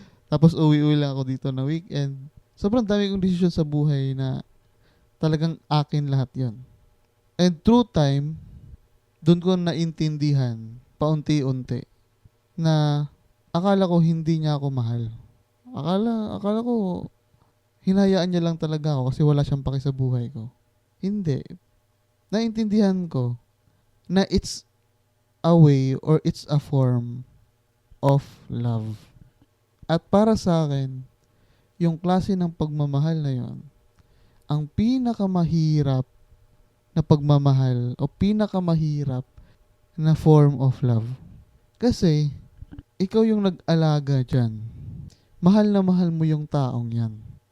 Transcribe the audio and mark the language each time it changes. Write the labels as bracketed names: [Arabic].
[Filipino] Tapos uwi-uwi lang ako dito na weekend. Sobrang dami kong desisyon sa buhay na talagang akin lahat yon. And through time, doon ko naintindihan, paunti-unti, na akala ko hindi niya ako mahal. Akala ko hinayaan niya lang talaga ako kasi wala siyang paki sa buhay ko. Hindi. Naintindihan ko na [English] it's a way or it's a form of love. [Filipino] At para sa akin, yung klase ng pagmamahal na yon, ang pinakamahirap na pagmamahal o pinakamahirap na form of love. Kasi, ikaw yung nag-alaga dyan. Mahal na mahal mo yung taong yan.